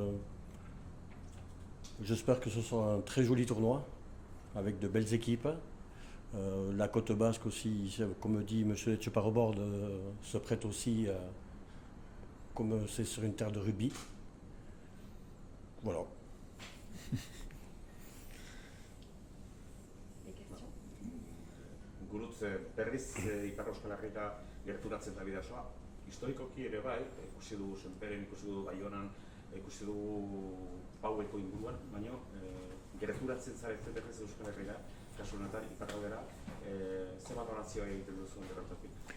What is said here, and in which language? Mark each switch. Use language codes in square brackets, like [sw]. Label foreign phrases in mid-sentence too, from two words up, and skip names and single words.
[fr] J'espère que ce sera un très joli tournoi avec de belles équipes. La côte basque aussi, comme dit M. Etcheparobord, se prête aussi, comme c'est sur une terre de rugby. Voilà. [eu] Gurutze berriz Ipar Euskal Herrira gerturatzen da Bidasoa. Historikoki ere bai, ikusi dugu Senperen, ikusi dugu Baionan, ikusi dugu Paueko inguruan, baina gerturatzen zarete berriz Euskal Herrira, kasu honetan Iparraldera, ze balorazioa egiten duzu gertatik?